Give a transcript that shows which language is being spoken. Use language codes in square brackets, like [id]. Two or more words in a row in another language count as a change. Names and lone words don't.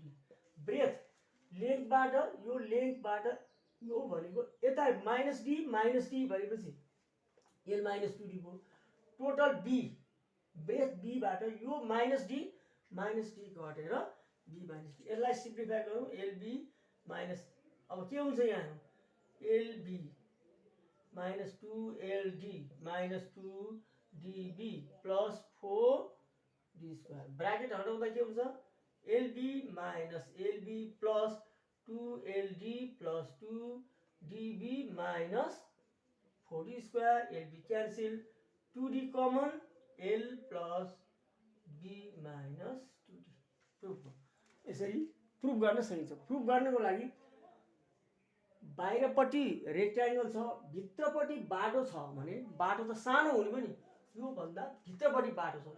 [ne] ब्रेथ लेन्थबाट यो भनेको यता [en] minus D [ne] भनेपछि [en] L minus 2D [ne] भयो. [en] total B breadth B [ne] बाट यो [en] minus D [ne] घटेर [en] B minus D. [ne] यसलाई सिम्प्लिफाई गरौँ, [en] LB minus, [ne] अब के हुन्छ यहाँ [en] LB minus 2LD minus 2DB plus 4D square. [ne] ब्राकेट हटाउँदा के हुन्छ [en] LB minus LB plus 2LD plus 2DB minus 4D square. LB cancel, 2D common, L plus B minus 2D. Proof. [ne] यसरी प्रुफ गर्न सकिन्छ. प्रुफ गर्नको लागि बाहिरपट्टि रेक्ट्याङ्गल छ, भित्रपट्टि बाटो छ भने बाटो त सानो हुने पनि योभन्दा भित्रपट्टि बाटो छ।